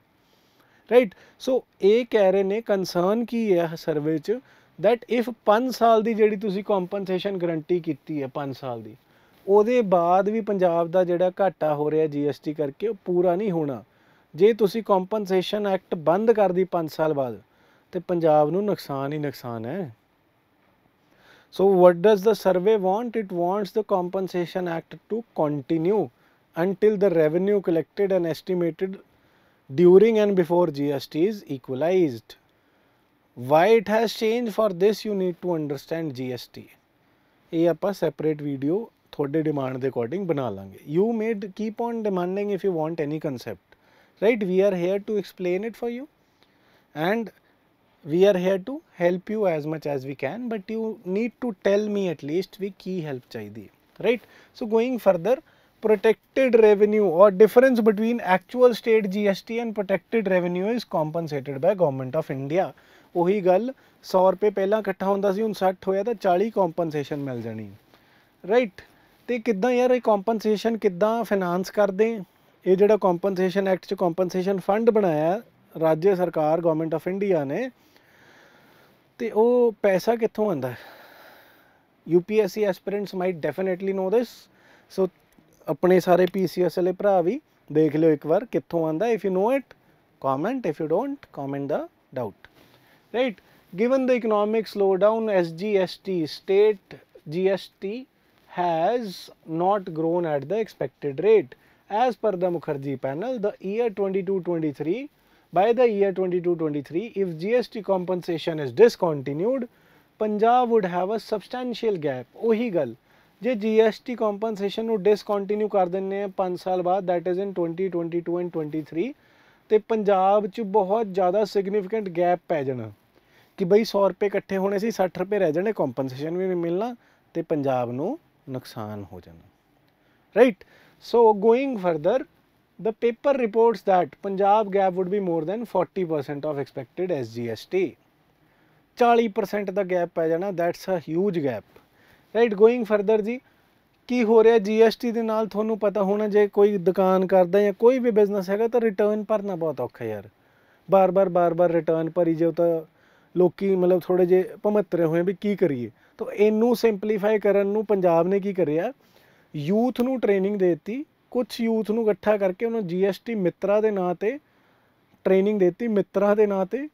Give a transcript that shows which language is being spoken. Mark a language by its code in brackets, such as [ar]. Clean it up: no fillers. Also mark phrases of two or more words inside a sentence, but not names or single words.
[en] Right, so [pa] ਇਹ ਕਹਿ ਰਹੇ ਨੇ, ਕੰਸਰਨ ਕੀ ਹੈ ਸਰਵੇ 'ਚ, [en] that if [pa] 5 ਸਾਲ ਦੀ ਜਿਹੜੀ ਤੁਸੀਂ [en] compensation guarantee [pa] ਕੀਤੀ ਹੈ 5 ਸਾਲ ਦੀ, ਉਹਦੇ ਬਾਅਦ ਵੀ ਪੰਜਾਬ ਦਾ ਜਿਹੜਾ ਘਾਟਾ ਹੋ ਰਿਹਾ GST ਕਰਕੇ ਉਹ ਪੂਰਾ ਨਹੀਂ ਹੋਣਾ। ਜੇ ਤੁਸੀਂ [en] compensation act [pa] ਬੰਦ ਕਰਦੀ 5 ਸਾਲ ਬਾਅਦ ਤੇ ਪੰਜਾਬ ਨੂੰ ਨੁਕਸਾਨ ਹੀ ਨੁਕਸਾਨ ਹੈ। [en] So what does the survey want? It wants the compensation act to continue until the revenue collected and estimated during and before GST is equalized. Why it has changed? For this you need to understand GST। [pa] ਇਹ ਆਪਾਂ [en] separate video [pa] ਤੁਹਾਡੇ demand ਦੇ according ਬਣਾ ਲਾਂਗੇ। [en] You may keep on demanding if you want any concept, right? We are here to explain it for you and we are here to help you as much as we can, but you need to tell me at least we [hi] की help चाहिए, [en] right? So going further, protected revenue or difference between actual state GST and protected revenue is compensated by government of India। [pa] ਉਹੀ ਗੱਲ 100 ਰੁਪਏ ਪਹਿਲਾਂ ਇਕੱਠਾ ਹੁੰਦਾ ਸੀ, ਹੁਣ 60 ਹੋਇਆ ਤਾਂ 40 ਕੰਪਨਸੇਸ਼ਨ ਮਿਲ ਜਾਣੀ। ਰਾਈਟ, ਤੇ ਕਿੱਦਾਂ ਯਾਰ ਇਹ ਕੰਪਨਸੇਸ਼ਨ ਕਿੱਦਾਂ ਫਾਈਨਾਂਸ ਕਰਦੇ? ਇਹ ਜਿਹੜਾ [en] compensation act [pa] 'ਚ [en] compensation fund [pa] ਬਣਾਇਆ ਰਾਜ ਸਰਕਾਰ [en] Government of India [pa] ਨੇ, ਤੇ ਉਹ ਪੈਸਾ ਕਿੱਥੋਂ ਆਉਂਦਾ? [en] UPSC aspirants might definitely know this. [pa] ਸੋ ਆਪਣੇ ਸਾਰੇ PCS ਵਾਲੇ ਭਰਾ ਵੀ ਦੇਖ ਲਿਓ ਇੱਕ ਵਾਰ ਕਿੱਥੋਂ ਆਉਂਦਾ। [en] If you know it comment, if you don't comment the doubt। Right, given the economic slowdown, SGST, state GST has not grown at the expected rate as per the Mukherjee panel। The year 22-23, by the year 22-23, if GST compensation is discontinued, Punjab would have a substantial gap। [pa] ਉਹੀ ਗੱਲ, ਜੇ [en] GST compensation [pa] ਨੂੰ discontinue ਕਰ ਦਿੰਦੇ ਆ 5 ਸਾਲ ਬਾਅਦ, [en] that is in 2022 and 23, [pa] ਤੇ ਪੰਜਾਬ 'ਚ ਬਹੁਤ ਜ਼ਿਆਦਾ [en] significant gap [pa] ਪੈ ਜਾਣਾ ਕਿ ਬਈ 100 ਰੁਪਏ ਇਕੱਠੇ ਹੋਣੇ ਸੀ, 60 ਰੁਪਏ ਰਹਿ ਜਾਣੇ, ਕੰਪਨਸੇਸ਼ਨ ਵੀ ਨਹੀਂ ਮਿਲਣਾ ਤੇ ਪੰਜਾਬ ਨੂੰ ਨੁਕਸਾਨ ਹੋ ਜਾਣਾ। [en] Right, so going further, the paper reports that Punjab gap would be more than 40% of expected SGST। [pa] 40% ਦਾ ਗੈਪ ਪੈ ਜਾਣਾ, [en] that's a huge gap। Right, going further [pa] ਜੀ, ਕੀ ਹੋ ਰਿਹਾ GST ਦੇ ਨਾਲ ਤੁਹਾਨੂੰ ਪਤਾ ਹੋਣਾ, ਜੇ ਕੋਈ ਦੁਕਾਨ ਕਰਦਾ ਜਾਂ ਕੋਈ ਵੀ ਬਿਜ਼ਨਸ ਹੈਗਾ ਤਾਂ ਰਿਟਰਨ ਭਰਨਾ ਬਹੁਤ ਔਖਾ ਯਾਰ। ਬਾਰ-ਬਾਰ ਰਿਟਰਨ ਭਰੀ ਜਾਓ ਤਾਂ ਲੋਕੀ ਮਤਲਬ ਥੋੜ੍ਹੇ ਜਿਹੇ ਭਮੱਤਰੇ ਹੋਏ ਵੀ ਕੀ ਕਰੀਏ। ਤਾਂ ਇਹਨੂੰ ਸਿੰਪਲੀਫਾਈ ਕਰਨ ਨੂੰ ਪੰਜਾਬ ਨੇ ਕੀ ਕਰਿਆ, ਯੂਥ ਨੂੰ ਟ੍ਰੇਨਿੰਗ ਦੇ ਦਿੱਤੀ, ਕੁਛ ਯੂਥ ਨੂੰ ਇਕੱਠਾ ਕਰਕੇ ਉਹਨਾਂ GST ਮਿੱਤਰਾ ਦੇ ਨਾਂ 'ਤੇ ਟ੍ਰੇਨਿੰਗ ਦੇ ਦਿੱਤੀ, ਮਿੱਤਰਾ ਦੇ ਨਾਂ 'ਤੇ।